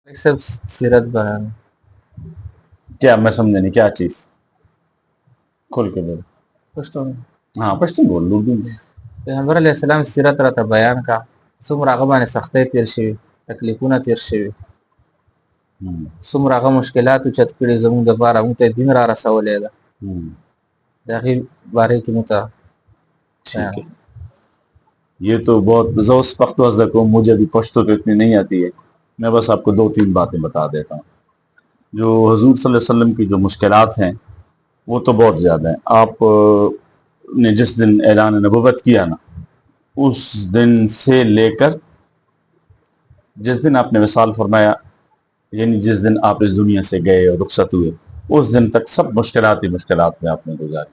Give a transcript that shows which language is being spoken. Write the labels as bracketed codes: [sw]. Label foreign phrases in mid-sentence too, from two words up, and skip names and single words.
[ps] صرف سیرت بیان [ur] کیا میں سمجھا نہیں کیا چیز کھول کے بول. [ps] پښتون [ur] ہاں پشتون بول اردو میں. [ps] پیغمبر علیه السلام سیرت راته بیان کا څومره هغه باندې سختۍ تیر شوي تکلیفونه تیر شوي څومره هغه مشکلات اوچت کړي زموږ دپاره موږ ته دین را رسولی ده د هغې باره کې موږ ته [ur] ٹھیک ہے. یہ تو بہت زوس پختو کو مجھے بھی پشتو تو اتنی نہیں آتی ہے. میں بس آپ کو 2-3 باتیں بتا دیتا ہوں. جو حضور صلی اللہ علیہ وسلم کی جو مشکلات ہیں وہ تو بہت زیادہ ہیں. آپ نے جس دن اعلان نبوت کیا نا اس دن سے لے کر جس دن آپ نے وصال فرمایا یعنی جس دن آپ اس دنیا سے گئے اور رخصت ہوئے اس دن تک سب مشکلات ہی مشکلات میں آپ نے گزاری.